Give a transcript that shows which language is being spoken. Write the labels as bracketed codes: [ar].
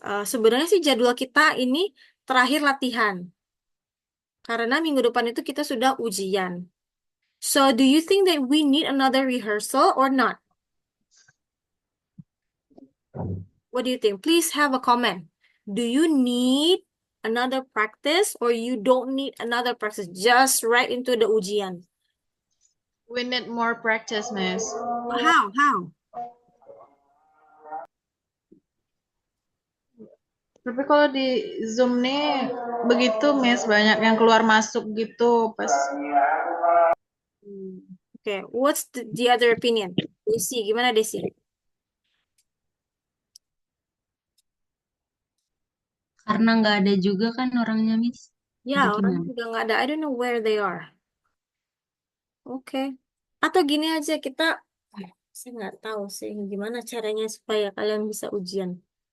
[id] Sebenarnya sih jadwal kita ini terakhir latihan. Karena minggu depan itu kita sudah ujian. [en] So, do you think that we need another rehearsal or not? What do you think? Please have a comment. Do you need another practice or you don't need another practice? Just right into the ujian. We need more practice, Miss. How? [id] Tapi kalau di Zoom nih begitu, Miss, banyak yang keluar masuk gitu pas. [en] Okay, what's the other opinion? [id] Desi, gimana Desi? Karena nggak ada juga kan orangnya, Miss. Ya, Jadi orang gimana? juga nggak ada. [en] I don't know where they are. Oke. [id] Atau gini aja, saya nggak tahu sih gimana caranya supaya kalian bisa ujian.